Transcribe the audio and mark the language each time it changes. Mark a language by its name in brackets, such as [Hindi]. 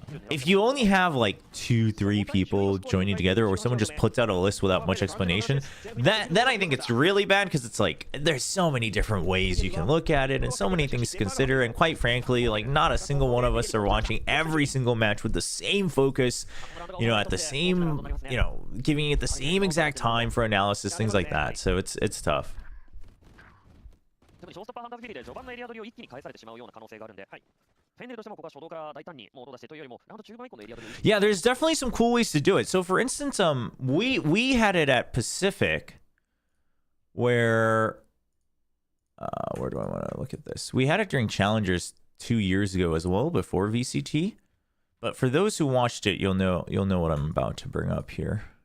[English] If you only have like 2-3 people joining together, or someone just puts out a list without much explanation, then I think it's really bad, because it's like there's so many different ways you can look at it and so many things to consider, and quite frankly, like not a single one of us are watching every single match with the same focus, you know, at the same, you know, giving it the same exact time for analysis, things like that. So it's tough. [Japanese] 特にショーストッパーハンターズビリで序盤のエリア取りを一気に返されてしまうような可能性があるんで、はい、フェンネルとしてもここは初動から大胆にもうどう出してというよりもラウンド中盤以降のエリア取りを [English] Yeah, there's definitely some cool ways to do it. So for instance, we had it at Pacific where do I want to look at this? We had it during Challengers 2 years ago as well, before VCT. But for those who watched it, you'll know what I'm about to bring up here.